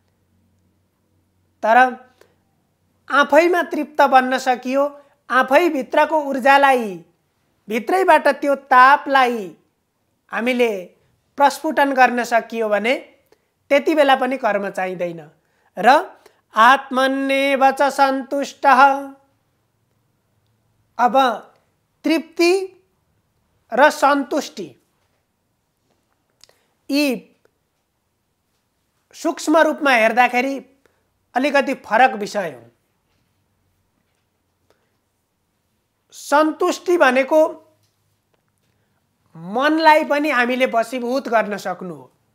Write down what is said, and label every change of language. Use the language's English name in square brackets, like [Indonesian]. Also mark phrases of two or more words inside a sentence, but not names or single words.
[Nepali] तर आफैमा तृप्त बन्न सकियो, आफै भित्रको ऊर्जालाई, भित्रैबाट त्यो तापलाई हामीले प्रस्फुटन गर्न सकियो भने त्यति बेला पनि कर्म चाहिँदैन। [Sanskrit] र आत्मन्येव च सन्तुष्टः। [Nepali] अब तृप्ति र सन्तुष्टि यी सूक्ष्म रूपमा हेर्दाखेरि अलिकति फरक विषय हुन्। सन्तुष्टि भनेको मनलाई पनि हामीले वशीभूत गर्न सक्नु हो।